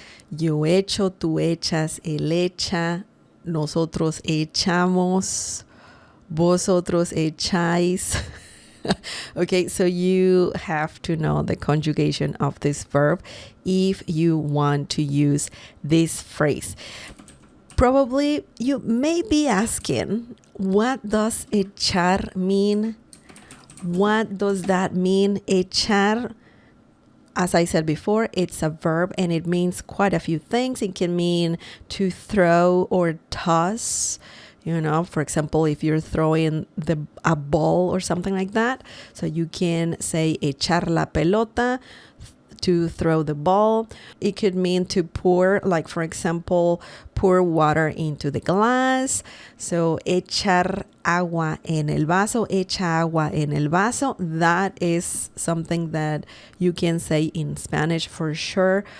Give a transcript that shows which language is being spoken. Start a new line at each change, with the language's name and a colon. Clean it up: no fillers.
Spanish: Yo echo, tú echas, él echa, nosotros echamos, vosotros echáis.
English: Okay, so you have to know the conjugation of this verb if you want to use this phrase. Probably you may be asking, what does echar mean? What does that mean? Echar, as I said before, it's a verb and it means quite a few things. It can mean to throw or toss. For example, if you're throwing a ball or something like that. So you can say
Spanish: echar la pelota,
English: to throw the ball. It could mean to pour, like for example, pour water into the glass.
Spanish: So echar agua en el vaso, echa agua en el vaso.
English: That is something that you can say in Spanish for sure.